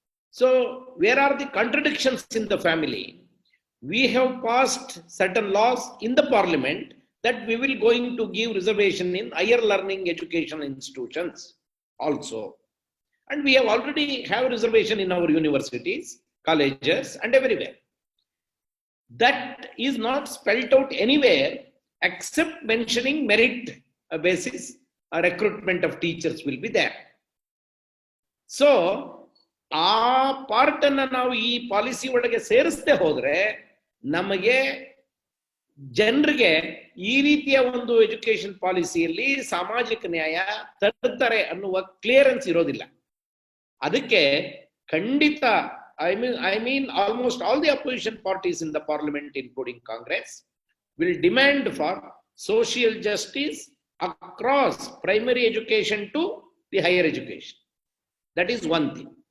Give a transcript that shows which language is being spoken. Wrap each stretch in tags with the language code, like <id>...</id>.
<en>So where are the contradictions in the family? We have passed certain laws in the Parliament that we will going to give reservation in higher learning education institutions also. And we have already have reservation in our universities, colleges and everywhere. That is not spelled out anywhere except mentioning merit basis recruitment of teachers will be there.</en> <kn>So, ಆ part ಅನ್ನ ನಾವು ಈ policy ಒಳಗೆ ಸೇರಿಸದೆ ಹೋದ್ರೆ ನಮಗೆ ಜನರಿಗೆ ಈ ರೀತಿಯ ಒಂದು ಎಜುಕೇಶನ್ ಪಾಲಿಸಿಯಲ್ಲಿ ಸಾಮಾಜಿಕ ನ್ಯಾಯ ತರ್ತಾರೆ ಅನ್ನುವ ಕ್ಲಿಯರೆನ್ಸ್ ಇರೋದಿಲ್ಲ. ಅದಕ್ಕೆ ಖಂಡಿತ</kn> <en>I mean almost all the opposition parties in the parliament, including Congress, will demand for social justice across primary education to the higher education. That is one thing.</en>